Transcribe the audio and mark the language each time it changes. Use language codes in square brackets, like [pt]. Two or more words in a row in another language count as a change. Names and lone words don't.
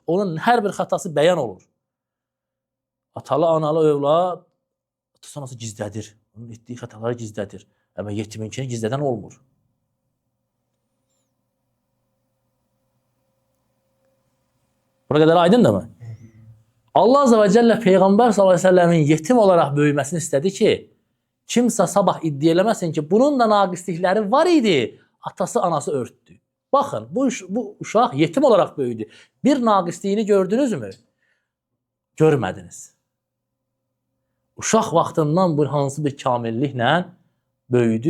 [az] Onun hər bir xatası bəyan olur. Atalı, analı övlad atası anası gizlədir. Onun etdiyi xətaları gizlədir. Amma yetiminkini gizlədən olmur. Buna qədər aydındır mı? [tr] Allah [ar] عز وجل [tr] Peygamber [ar] صلى الله عليه [tr] ve sellemin yetim olarak büyümesini istedi ki [az] kimsə sabah iddia eləməsin ki bunun da naqislikləri var idi. Atası anası örtdü. Baxın bu uşaq yetim olarak böyüdü. Bir naqisliyini gördünüz mü? Görmədiniz. Uşaq vaxtından bu hansı bir kamilliklə böyüdü.